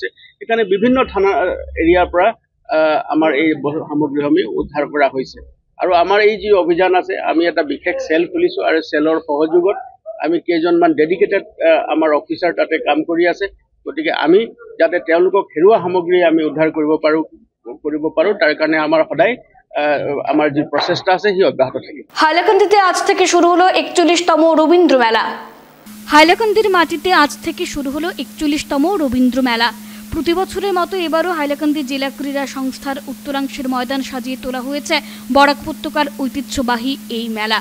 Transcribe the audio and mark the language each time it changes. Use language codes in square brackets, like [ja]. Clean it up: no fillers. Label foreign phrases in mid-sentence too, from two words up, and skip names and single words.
[as] সেইকাৰণে বিভিন্ন থানা এৰিয়াৰ পৰা আমাৰ এই সামগ্ৰীসমূহ উদ্ধাৰ কৰা হৈছে। আৰু আমাৰ এই যি অভিযান আছে, আমি এটা বিশেষ চেল খুলিছোঁ আৰু চেলৰ সহযোগত আমি কেইজনমান ডেডিকেটেড আমাৰ অফিচাৰ তাতে কাম কৰি আছে। গতিকে আমি যাতে তেওঁলোকক হেৰুওৱা সামগ্ৰী আমি উদ্ধাৰ কৰিব পাৰোঁ তাৰ কাৰণে আমাৰ সদায় [bn] আমার যে প্রচেষ্টা আছে সে অব্যাহত থাকে। হাইলাকান্দিতে আজ থেকে শুরু হলো 41তম রবীন্দ্র মেলা। হাইলাকান্দির মাটিতে আজ থেকে শুরু হলো 41তম রবীন্দ্র মেলা। প্রতি বছরের মতো এবারও হাইলাকান্দি জেলা ক্রীড়া সংস্থার উত্তরাংশের ময়দান সাজিয়ে তোলা হয়েছে বরাক উপত্যকার ঐতিহ্যবাহী এই মেলা।